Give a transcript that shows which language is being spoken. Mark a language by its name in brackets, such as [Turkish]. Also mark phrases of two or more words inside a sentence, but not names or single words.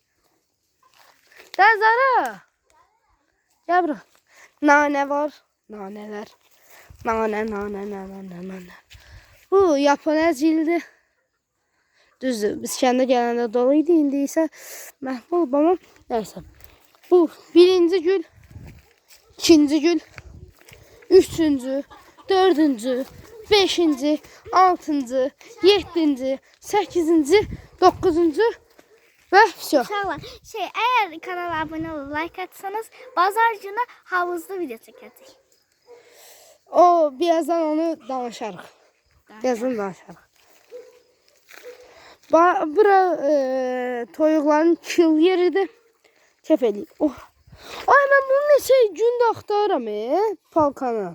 [Azerbaijani] Zara. Gel bura. Nane var. Naneler. Nane. Bu Yapon cildi. Düzdür. Biz kəndə gələndə doluydu. İndi isə məhv olub ama neyse. Bu birinci gül. İkinci gül. Üçüncü. Dördüncü. Beşinci. Altıncı. [Turkish] Yedinci. Sekizinci. Dokuzuncu. Ve все. İnşallah. Eğer kanala abone olup like atsanız bazar günü havuzda video çekeceğiz. [Azerbaijani] O birazdan onu danışarıq. Birazdan danışarıq. Bura toyuqların kil yeridir. Kef eləyir. Ay mən bunu neçə gündə axtarıram palkanı.